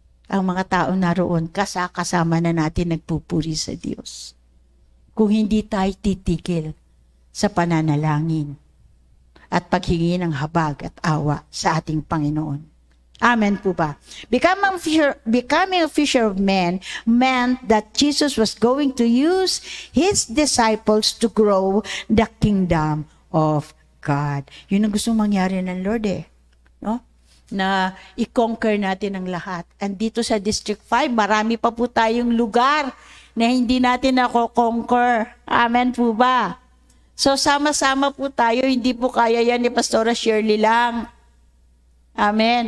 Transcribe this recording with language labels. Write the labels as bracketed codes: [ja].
[tl] Ang mga tao naroon, kasama na natin nagpupuri sa Diyos. Kung hindi tayo titigil sa pananalangin at paghingi ng habag at awa sa ating Panginoon. Amen po ba? [en] Becoming a fisher of men meant that Jesus was going to use His disciples to grow the kingdom of God. [tl] Yun ang gusto mangyari ng Lord eh. No? Na i-conquer natin ang lahat. And dito sa District 5, marami pa po tayong lugar na hindi natin nako-conquer. Amen po ba? So, sama-sama po tayo. Hindi po kaya yan ni Pastora Shirley lang. Amen.